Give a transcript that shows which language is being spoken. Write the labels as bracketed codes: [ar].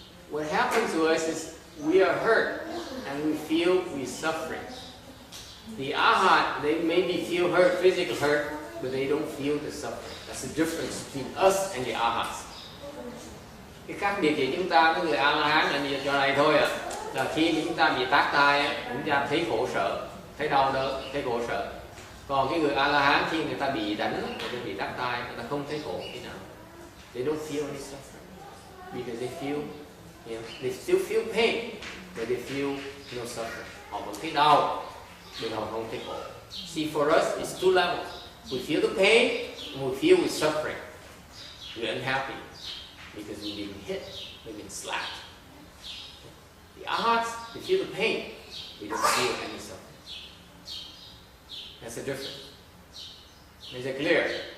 [en] What happens to us is we are hurt and we feel we're suffering. The arhat, they maybe feel hurt, physical hurt, but they don't feel the suffering. That's the difference between us and the arhats. [vi] Cái khác biệt của chúng ta với người A La Hán là như chỗ này thôi ạ. Là khi chúng ta bị tác tai, chúng ta thấy khổ sở, thấy đau đớn, thấy khổ sở. Còn cái người A La Hán khi người ta bị đánh, người ta bị tác tai, người ta không thấy khổ khi nào. [en] They don't feel any suffering because they feel, they still feel pain, but they feel no suffering. [vi] Họ vẫn thấy đau, nhưng họ không thấy khổ. [en] See, for us, it's two levels. We feel the pain, and we feel we're suffering. We're unhappy because we've been hit, we've been slapped. The arhats, they feel the pain, they don't feel any suffering. That's the difference. Is it clear?